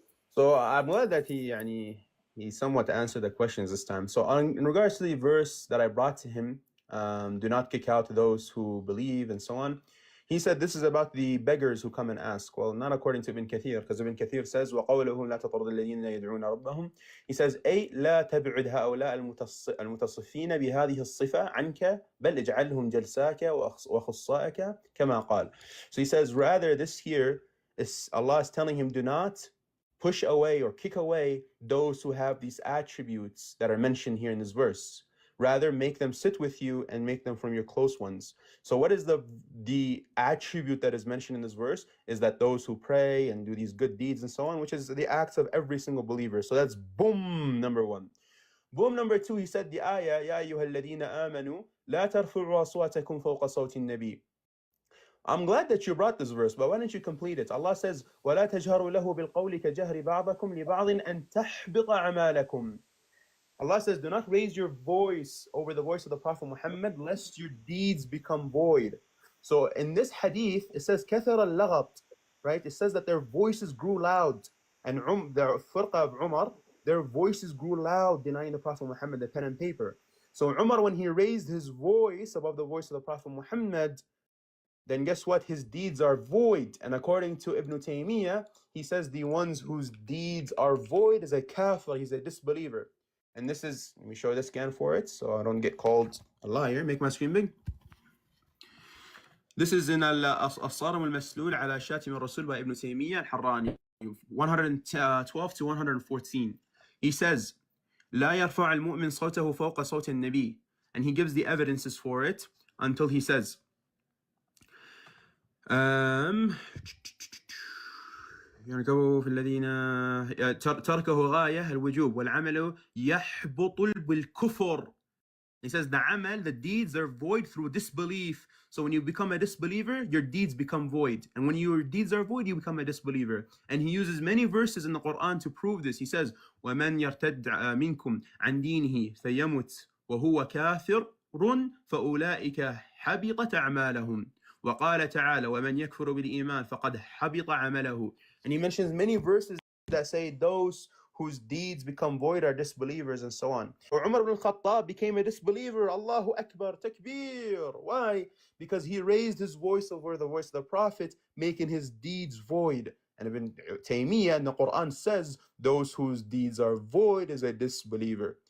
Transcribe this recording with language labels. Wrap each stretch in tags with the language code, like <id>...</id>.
<en>So I'm glad that he somewhat answered the questions this time. So in regards to the verse that I brought to him, do not kick out those who believe and so on. He said this is about the beggars who come and ask. Well, not according to Ibn Kathir, because Ibn Kathir says,</en> <ar>وَقَوْلُهُ لَا تَطْرُدِ الَّذِينَ لَا يَدْعُونَ رَبَّهُم.</ar> <en>He says,</en> <ar>أي لا تبعد هؤلاء المتصفين بهذه الصفة عنك بل اجعلهم جلساك وخصائك كما قال.</ar> <en>So he says, rather this here, Allah is telling him, do not push away or kick away those who have these attributes that are mentioned here in this verse. Rather, make them sit with you and make them from your close ones. So what is the attribute that is mentioned in this verse? Is that those who pray and do these good deeds and so on, which is the acts of every single believer. So that's boom, number one. Boom, number two, he said the ayah,</en> <ar>يا أيها الذين آمنوا لا ترفعوا أصواتكم فوق صوت النبي.</ar> <en>I'm glad that you brought this verse, but why don't you complete it? Allah says,</en> <ar>وَلَا تَجْهَرُوا لَهُ بِالْقَوْلِ كَجَهْرِ بَعْضَكُمْ لِبَعْضٍ أَن تَحْبِطَ أَعْمَالَكُمْ.</ar> <en>Allah says, do not raise your voice over the voice of the Prophet Muhammad, lest your deeds become void. So in this hadith, it says,</en> <ar>كَثَرَ اللَّغَطْ,</ar> <en>right? It says that their voices grew loud. And the firqa of Umar, their voices grew loud, denying the Prophet Muhammad, the pen and paper. So Umar, when he raised his voice above the voice of the Prophet Muhammad, then guess what? His deeds are void. And according to Ibn Taymiyyah, he says the ones whose deeds are void is a kafir, he's a disbeliever. And this is, let me show the scan for it so I don't get called a liar. Make my screen big. This is in Al-Saram al-Maslul ala Shatim al-Rasul by Ibn Taymiyyah al-Harrani, 112 to 114. He says,</en> <ar>لا يرفع المؤمن صوته فوق صوت النبي.</ar> <en>And he gives the evidences for it until he says,</en> <ar>يركبوا في الذين تركه غاية الوجوب والعمل يحبط بالكفر.</ar> <en>He says the amal, the deeds are void through disbelief. So when you become a disbeliever, your deeds become void. And when your deeds are void, you become a disbeliever. And he uses many verses in the Quran to prove this. He says,</en> <ar>وَمَنْ يَرْتَدْ مِنْكُمْ عَنْ دِينِهِ فَيَمُتْ وَهُوَ كَافِرٌ فَأُولَٰئِكَ حَبِطَتْ أَعْمَالَهُمْ. وقال تعالى ومن يكفر بالإيمان فقد حبط عمله.</ar> <en>And he mentions many verses that say those whose deeds become void are disbelievers and so on. Or Umar ibn al-Khattab became a disbeliever. Allahu Akbar, takbir. Why? Because he raised his voice over the voice of the Prophet, making his deeds void. And Ibn Taymiyyah in the Quran says those whose deeds are void is a disbeliever.</en>